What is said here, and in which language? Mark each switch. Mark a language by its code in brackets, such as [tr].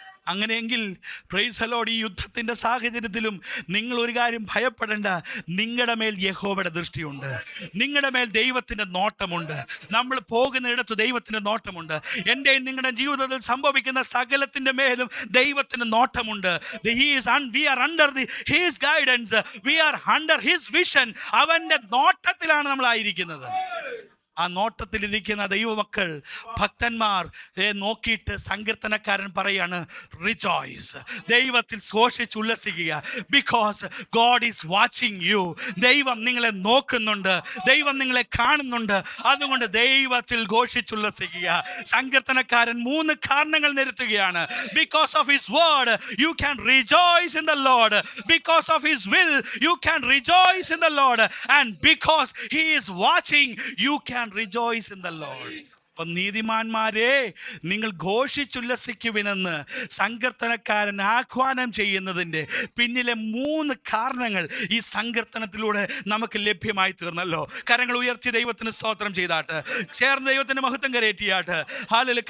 [ml] അങ്ങനെയെങ്കിൽ praise the Lord, ഈ യുദ്ധത്തിൻ്റെ സാഹചര്യത്തിലും നിങ്ങൾ ഒരു കാര്യം ഭയപ്പെടേണ്ട. നിങ്ങളുടെ മേൽ യഹോവയുടെ ദൃഷ്ടിയുണ്ട്. നിങ്ങളുടെ മേൽ ദൈവത്തിൻ്റെ നോട്ടമുണ്ട്. നമ്മൾ പോകുന്നിടത്ത് ദൈവത്തിൻ്റെ നോട്ടമുണ്ട്. എൻ്റെയും നിങ്ങളുടെ ജീവിതത്തിൽ സംഭവിക്കുന്ന സകലത്തിൻ്റെ മേലും ദൈവത്തിൻ്റെ നോട്ടമുണ്ട്. [en] We are under his guidance. We are under his vision. [ml] അവൻ്റെ നോട്ടത്തിലാണ് നമ്മളായിരിക്കുന്നത്. ആ നോട്ടത്തിലിരിക്കുന്ന ദൈവമക്കൾ, ഭക്തന്മാർ നോക്കിയിട്ട് സങ്കീർത്തനക്കാരൻ പറയാണ്, റിജോയ്സ്, ദൈവത്തിൽ ഘോഷിച്ചുല്ലസിക്കുക. [en] Because God is watching you. [ml] ദൈവം നിങ്ങളെ നോക്കുന്നുണ്ട്, ദൈവം നിങ്ങളെ കാണുന്നുണ്ട്. അതുകൊണ്ട് ദൈവത്തിൽ ഘോഷിച്ചുല്ലസിക്കുക. സങ്കീർത്തനക്കാരൻ 3 കാരണങ്ങൾ നിരത്തുകയാണ്. [en] Because of his word you can rejoice in the Lord. Because of his will you can rejoice in the Lord. And because he is watching you can rejoice in the Lord. [ml] അപ്പം നീതിമാന്മാരെ, നിങ്ങൾ ഘോഷിച്ചുല്ലസിക്കുവിനെന്ന് സങ്കീർത്തനക്കാരൻ ആഹ്വാനം ചെയ്യുന്നതിൻ്റെ പിന്നിലെ 3 കാരണങ്ങൾ ഈ സങ്കീർത്തനത്തിലൂടെ നമുക്ക് ലഭ്യമായി തീർന്നല്ലോ. കരങ്ങൾ ഉയർത്തി ദൈവത്തിന് സ്തോത്രം ചെയ്താട്ട്, ചേർന്ന് ദൈവത്തിന് മഹത്വം കരേറ്റിയാട്ട്. ഹല്ലേലൂയ.